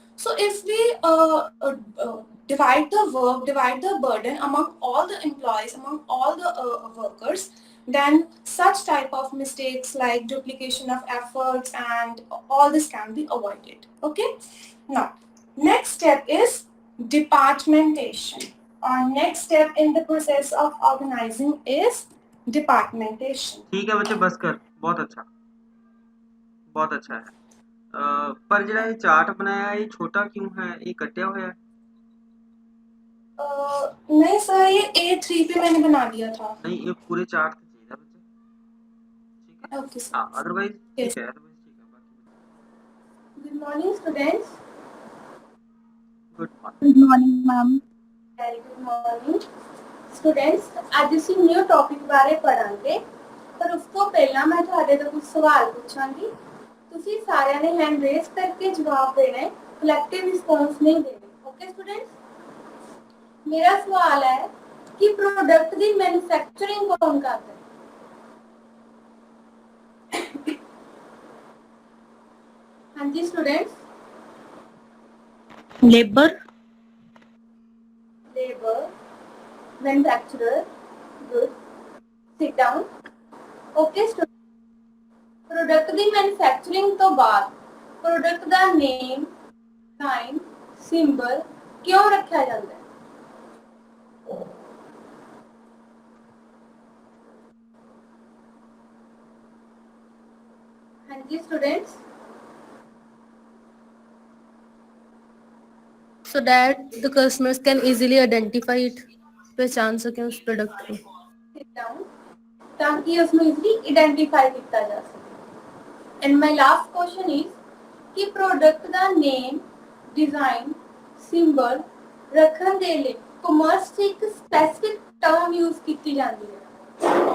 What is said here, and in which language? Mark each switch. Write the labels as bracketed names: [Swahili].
[English] So if we divide the work, divide the burden among all the employees, among all the workers, then such type of mistakes like duplication of efforts and all this can be avoided. Okay? Now, next step is departmentation. Our next step in the process of organizing is departmentation. [Hindi] ठीक है बच्चे, बस कर, बहुत अच्छा है। पर [Punjabi] ਜਿਹੜਾ ਇਹ ਚਾर्ट [Hindi] बनाया ਇਹ छोटा क्यों है, ये कटिया हुआ है? नहीं सर, ये A3 पे मैंने बना दिया था। नहीं, ये पूरे चार्ट पे चाहिए बच्चे, ठीक है? [English] Okay sir. [Hindi] हाँ, अदरवाइज ठीक है, [English] Good morning students. Good morning. Good morning, ma'am. Very good morning students. [Punjabi] ਅੱਜ ਅਸੀਂ ਨਿਊ ਟੌਪਿਕ ਬਾਰੇ ਪੜਾਂਗੇ, ਪਰ ਉਸ ਤੋਂ ਪਹਿਲਾਂ ਮੈਂ ਤੁਹਾਡੇ ਤੋਂ ਕੁਝ ਸਵਾਲ ਪੁੱਛਾਂਗੀ। ਤੁਸੀਂ ਸਾਰਿਆਂ ਨੇ ਹੈਂਡ ਰੇਜ਼ ਕਰਕੇ ਜਵਾਬ ਦੇਣਾ ਹੈ, ਕਲੈਕਟਿਵ ਰਿਸਪੌਂਸ ਨਹੀਂ ਦੇਣਾ। ਓਕੇ [Hindi] स्टूडेंट्स, मेरा सवाल है [Punjabi] ਕਿ ਪ੍ਰੋਡਕਟ ਦੀ ਮੈਨੂਫੈਕਚਰਿੰਗ ਕੌਣ ਕਰਦਾ ਹੈ? ਹਾਂਜੀ students, [English] labor, labor, manufacturer, good, sit down. Okay students, [Punjabi] product ਦੀ ਮੈਨੂਫੈਕਚਰਿੰਗ ਤੋਂ ਬਾਅਦ ਪ੍ਰੋਡਕਟ ਦਾ ਨੇਮ, ਡਿਜ਼ਾਈਨ, ਸਿੰਬਲ ਕਿਉਂ ਰੱਖਿਆ ਜਾਂਦਾ ਹੈ? ਹਾਂਜੀ students, [English] so that the customers can easily identify it, [Hindi] पहचान सकें उस प्रोडक्ट को। [English] sit down, [Punjabi] ਤਾਂ ਕਿ ਉਸ ਨੂੰ ਇਜ਼ੀਲੀ ਆਇਡੈਂਟੀਫਾਈ ਕੀਤਾ ਜਾ ਸਕੇ। [English] and my last question is [Punjabi] ਕਿ ਪ੍ਰੋਡਕਟ ਦਾ ਨੇਮ, ਡਿਜ਼ਾਈਨ, ਸਿੰਬਲ ਰੱਖਣ ਦੇ ਲਈ ਕਮਰਸ 'ਚ ਇੱਕ ਸਪੈਸੀਫਿਕ ਟਰਮ ਯੂਜ਼ ਕੀਤੀ ਜਾਂਦੀ ਹੈ।